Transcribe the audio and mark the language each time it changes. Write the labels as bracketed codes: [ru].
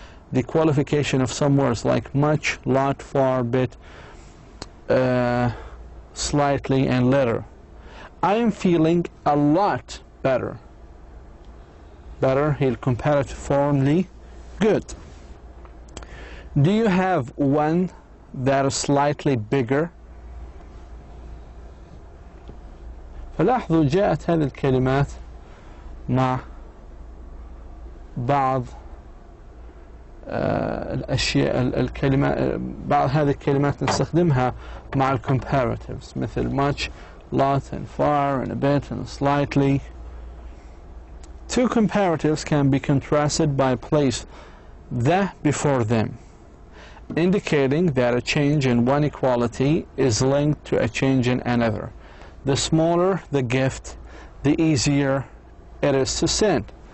[en] The qualification of some words like much, lot, far, bit, slightly, and little. I am feeling a lot better. Better هي comparative form لي good. Do you have one that is slightly bigger? [ar] فلاحظوا جاءت هذه الكلمات مع بعض الأشياء الكلمات بعض هذه الكلمات نستخدمها مع ال comparatives مثل much, lot and far and a bit and slightly. [en] Two comparatives can be contrasted by place the before them, indicating that a change in one equality is linked to a change in another. The smaller the gift, the easier it is to send.